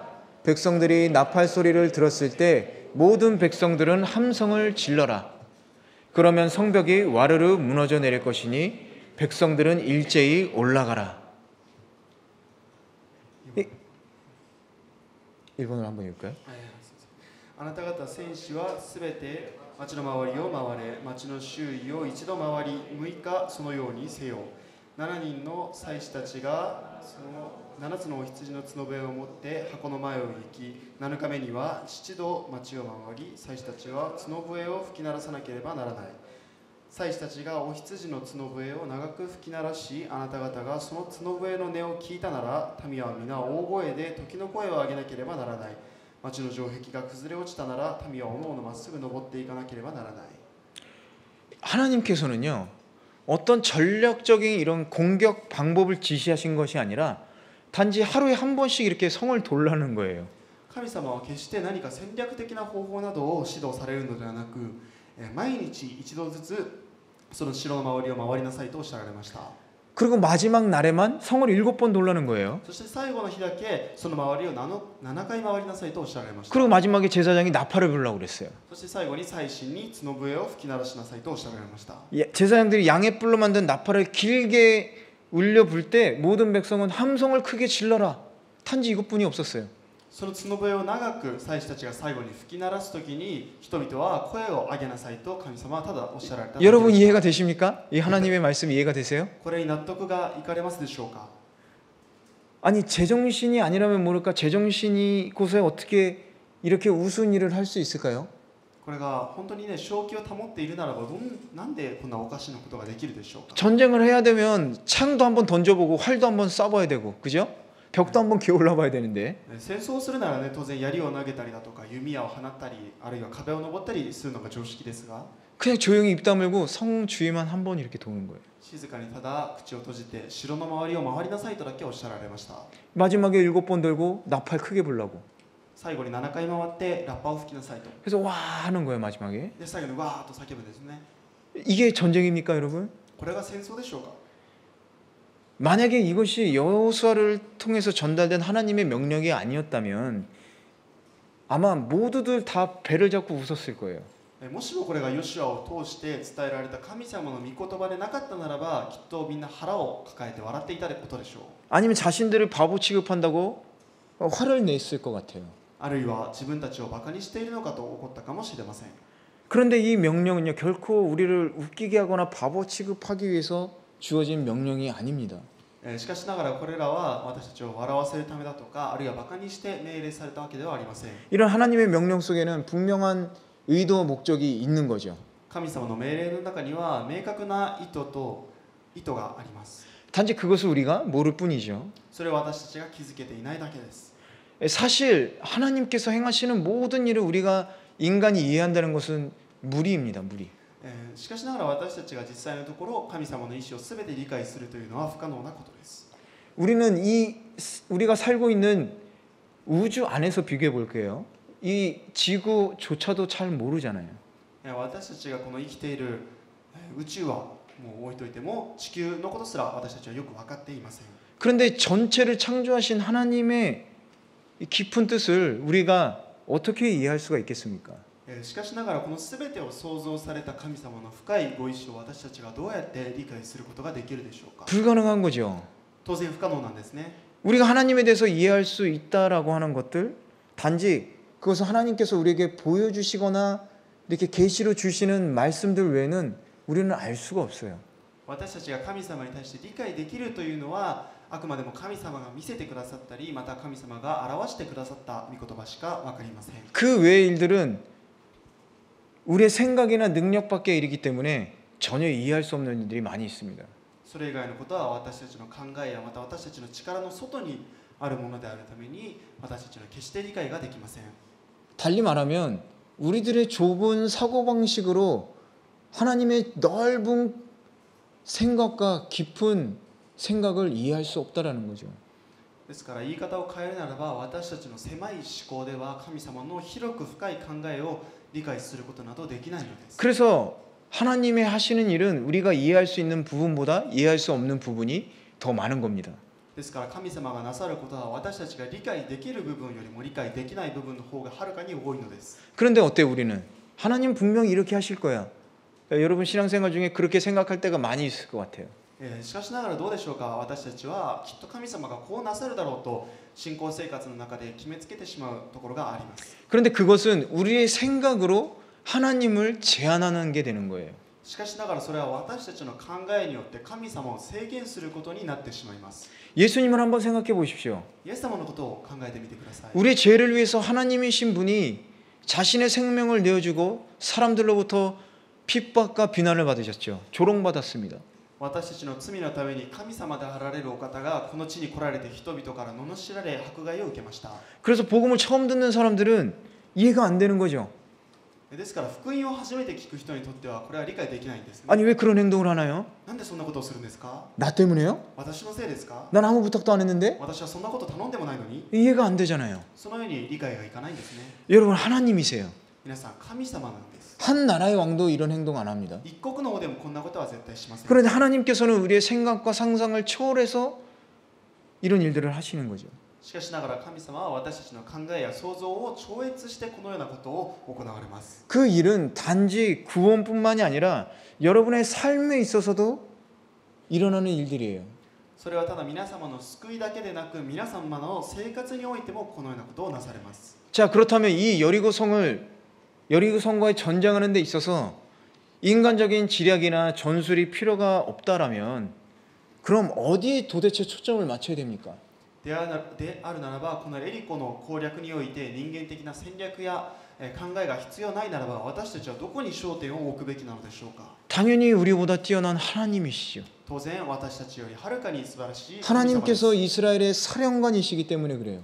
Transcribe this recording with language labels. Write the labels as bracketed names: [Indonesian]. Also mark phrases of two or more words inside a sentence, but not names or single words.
[Korean] 백성들이 나팔 소리를 들었을 때 모든 백성들은 함성을 질러라. 그러면 성벽이 와르르 무너져 내릴 것이니 백성들은 일제히 올라가라. 일본어로 한번 읽을까요? [Japanese] あなた方戦士はすべて町の周りを回れ、町の周囲を一度回り、6日そのようにせよ。7人の祭司たちがその7つのお羊の角笛を持って箱の前を行き、7日目には7度町を回り、祭司たちは角笛を吹き鳴らさなければならない。祭司たちがお羊の角笛を長く吹き鳴らし、あなた方がその角笛の音を聞いたなら、民は皆大声で時の声を上げなければならない。町の城壁が崩れ落ちたなら、民はおのおのまっすぐ登っていかなければならない。 [Korean] 하나님께서는요, 어떤 전략적인 이런 공격 방법을 지시하신 것이 아니라 단지 하루에 한 번씩 이렇게 성을 돌라는 거예요. [Japanese] 神様は決して何か戦略的な方法などを指導されるのではなく、毎日一度ずつその城の周りを回りなさいとおっしゃられました。 [Korean] 그리고 마지막 날에만 성을 7번 돌라는 거예요. [Japanese] そして最後の日だけその周りを7回回りなさいとおっしゃられました。 [Korean] 그리고 마지막에 제사장이 나팔을 불라고 그랬어요. [Japanese] そして最後に祭司に角笛を吹き鳴らしなさいとおっしゃられました。 [Korean] 제사장들이 양의 뿔로 만든 나팔을 길게 울려 불 때 모든 백성은 함성을 크게 질러라. 단지 이것뿐이 없었어요. [Japanese] その角笛を長く祭司たちが最後に吹き鳴らすときに、人々は声を上げなさいと神様はただおっしゃられた。 [Korean] 여러분 이해가 되십니까? 이 하나님의 말씀 이해가 되세요? [Japanese] これに納得がいかれますでしょうか。 [Korean] 아니 제정신이 아니라면 모를까 제정신이 곳에 어떻게 이렇게 우스운 일을 할 수 있을까요? [Japanese] これが本当にね、正気を保っているならばなんでこんなおかしなことができるでしょうか。 [Korean] 전쟁을 해야 되면 창도 한번 던져보고 활도 한번 쏴봐야 되고, 그죠? 벽도 한번 기어올라 봐야 되는데 [Japanese] 戦争をするならね、当然槍を投げたりだとか弓矢を放ったり、あるいは壁を登ったりするのが常識ですが、 [Korean] 그냥 조용히 입 다물고 성 주위만 한번 이렇게 도는 거예요. [Japanese] 静かにただ口を閉じて城の周りを回りなさいとだけおっしゃられました。 [Korean] 마지막에 7번 돌고 나팔 크게 불라고. [Japanese] 最後に7回回ってラッパを吹きなさいと。 [Korean] 그래서 와 하는 거예요 마지막에. [Japanese] で最後にわーっと叫ぶんですね。 [Korean] 이게 전쟁입니까 여러분? [Japanese] これが戦争でしょうか。 [Korean] 만약에 이것이 여호수아를 통해서 전달된 하나님의 명령이 아니었다면 아마 모두들 다 배를 잡고 웃었을 거예요. [Japanese] もしもこれがヨシュアを通して伝えられた神様の御言葉でなかったならば、きっとみんな腹を抱えて笑っていたことでしょう。 [Korean] 아니면 자신들을 바보 취급한다고 화를 냈을 것 같아요. [Japanese] あるいは自分たちをバカにしているのかと怒ったかもしれません。 [Korean] 그런데 이 명령은요 결코 우리를 웃기게 하거나 바보 취급하기 위해서 주어진 명령이 아닙니다. [Japanese] しかしながらこれらは私たちを笑わせるためだとか、あるいはバカにして命令されたわけではありません。 [Korean] 이런 하나님의 명령 속에는 분명한 의도 목적이 있는 거죠. [Japanese] 神様の命令の中には明確な意図があります。 [Korean] 단지 그것을 우리가 모를 뿐이죠. [Japanese] それは私たちが気づけていないだけです。 [Korean] 사실 하나님께서 행하시는 모든 일을 우리가 인간이 이해한다는 것은 무리입니다. 무리. [Japanese] しかしながら私たちが実際のところ神様の意志を全て理解するというのは不可能なことです。 [Korean] 우리는 우리가 살고 있는 우주 안에서 비교해 볼게요. 이 지구조차도 잘 모르잖아요. [Japanese] 私たちがこの生きている宇宙はもう置いといても、地球のことすら私たちはよく分かっていません。 [Korean] 그런데 전체를 창조하신 하나님의 이 깊은 뜻을 우리가 어떻게 이해할 수가 있겠습니까? [Japanese] しかしながらこの全てを創造された神様の深いご意志を私たちがどうやって理解することができるでしょうか。 [Korean] 불가능한 거죠. [Japanese] 当然不可能なんですね。 [Korean] 우리가 하나님에 대해서 이해할 수 있다라고 하는 것들, 단지 그것을 하나님께서 우리에게 보여주시거나 이렇게 계시로 주시는 말씀들 외에는 우리는 알 수가 없어요. [Japanese] 私たちが神様に対して理解できるというのは、あくまでも神様が見せてくださったり、また神様が表してくださった御言葉しか分かりません。 [Korean] 그 외의 일들은 우리의 생각이나 능력 밖에 일이기 때문에 전혀 이해할 수 없는 일들이 많이 있습니다. [Japanese] それ以外のことは私たちの考えやまた私たちの力の外にあるものであるために、私たちは決して理解ができません。 [Korean] 달리 말하면 우리들의 좁은 사고방식으로 하나님의 넓은 생각과 깊은 생각을 이해할 수 없다라는 거죠. [Japanese] ですから言い方を変えるならば、私たちの狭い思考では神様の広く深い考えを理解することなどできないのです。 [Korean] 그래서 하나님의 하시는 일은 우리가 이해할 수 있는 부분보다 이해할 수 없는 부분이 더 많은 겁니다. [Japanese] ですから神様がなさることは私たちが理解できる部分よりも理解できない部分の方がはるかに多いのです。 [Korean] 그런데 어때 우리는? 하나님 분명히 이렇게 하실 거야. 여러분 신앙생활 중에 그렇게 생각할 때가 많이 있을 것 같아요. [Japanese] しかしながらどうでしょうか。私たちはきっと神様がこうなさるだろうと信仰生活の中で決めつけてしまうところがあります。 [Korean] 그런데 그것은 우리의 생각으로 하나님을 제한하는 게 되는 거예요. [Japanese] しかしながらそれは私たちの考えによって神様を制限することになってしまいます。 [Korean] 예수님을 한번 생각해 보십시오. [Japanese] イエス様のことを考えてみてください。 [Korean] 우리의 죄를 위해서 하나님이신 분이 자신의 생명을 내어주고 사람들로부터 핍박과 비난을 받으셨죠. 조롱받았습니다. [Japanese] 私たちの罪のために神様であられるお方がこの地に来られて人々から罵られ迫害を受けました。 [Korean] 그래서 복음을 처음 듣는 사람들은 이해가 안 되는 거죠. [Japanese] ですから福音を初めて聞く人にとってはこれは理解できないんですね。 [Korean] 아니 왜 그런 행동을 하나요? [Japanese] なんでそんなことをするんですか？ [Korean] 나 때문에요? [Japanese] 私のせいですか？ [Korean] 난 아무 부탁도 안 했는데? [Japanese] 私はそんなこと頼んでもないのに。 [Korean] 이해가 안 되잖아요. [Japanese] そのように理解がいかないんですね。 [Korean] 여러분 하나님이세요. [Japanese] 皆さん神様なんです。 [Korean] 한 나라의 왕도 이런 행동 안 합니다. [Japanese] 一国の王でもこんなことは絶対しません。 [Korean] 그런데 하나님께서는 우리의 생각과 상상을 초월해서 이런 일들을 하시는 거죠. [Japanese] しかしながら神様は私たちの考えや想像を超越してこのようなことを行われます。 [Korean] 그 일은 단지 구원뿐만이 아니라 여러분의 삶에 있어서도 일어나는 일들이에요. [Japanese] それはただ皆様の救いだけでなく皆様の生活においてもこのようなことをなされます。 [Korean] 자, 그렇다면 이 여리고성과의 전쟁하는 데 있어서 인간적인 지략이나 전술이 필요가 없다라면 그럼 어디에 도대체 초점을 맞춰야 됩니까? [Japanese] であるならばこのエリコの攻略において人間的な戦略や考えが必要ないならば私たちはどこに焦点を置くべきなのでしょうか。 [Korean] 당연히 우리보다 뛰어난 하나님이시죠. [Japanese] 当然私たちよりはるかに素晴らしい神様です。 [Korean] 하나님께서 이스라엘의 사령관이시기 때문에 그래요.